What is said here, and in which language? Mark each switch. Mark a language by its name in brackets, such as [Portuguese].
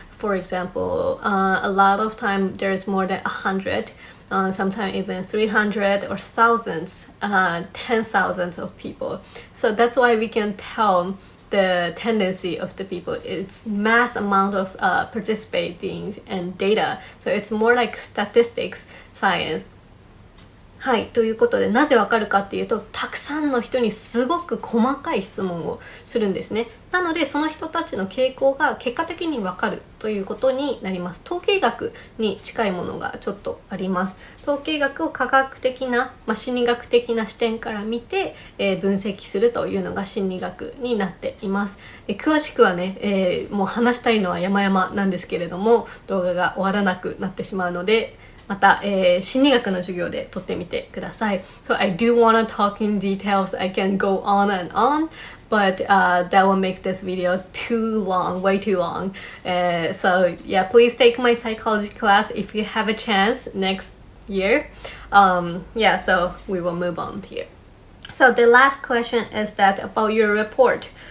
[English] For example, a lot of time there's more than 100, sometimes even 300 or thousands, 10,000 of people. So that's why we can tell the tendency of the people. It's mass amount of participating and data. So it's more like statistics, science. [Japanese] はい、ということでなぜわかるかっていうと、たくさんの人にすごく細かい質問をするんですね。なのでその人たちの傾向が結果的にわかるということになります。統計学に近いものがちょっとあります。統計学を科学的な、心理学的な視点から見て、分析するというのが心理学になっています。で詳しくはね、もう話したいのは山々なんですけれども、動画が終わらなくなってしまうのでまた、心理学の授業で撮ってみてください。 [English] So I do want to talk in details. I can go on and on, but that will make this video too long, way too long. So yeah, please take my psychology class if you have a chance next year. Yeah, so we will move on here. So the last question is that about your report.